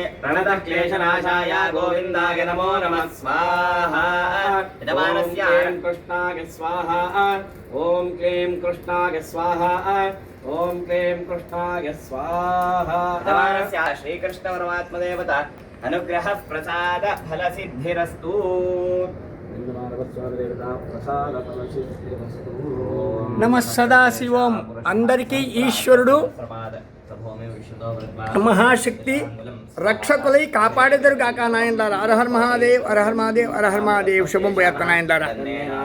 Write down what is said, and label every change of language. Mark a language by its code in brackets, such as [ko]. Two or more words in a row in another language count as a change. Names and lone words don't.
[sa] प्रणतः क्लेशनाशाय गोविन्दाय नमो नमः स्वाहा यजमानस्य ॐ क्लीं कृष्णाय स्वाहा ॐ क्लीं कृष्णाय स्वाहा ॐ क्लीं कृष्णाय स्वाहा यजमानस्य श्रीकृष्णपरमात्मदेवता अनुग्रहः प्रसाद फलसिद्धिरस्तु [te] నమ సదాశివం అందరికీ ఈశ్వరుడు మహాశక్తి రక్షకులై కాపాడేదరుగాక నాయనలారా. [hi] हरहर महादेव हरहर महादेव हरहर महादेव [te] శుభం పోయాక నాయనలారా.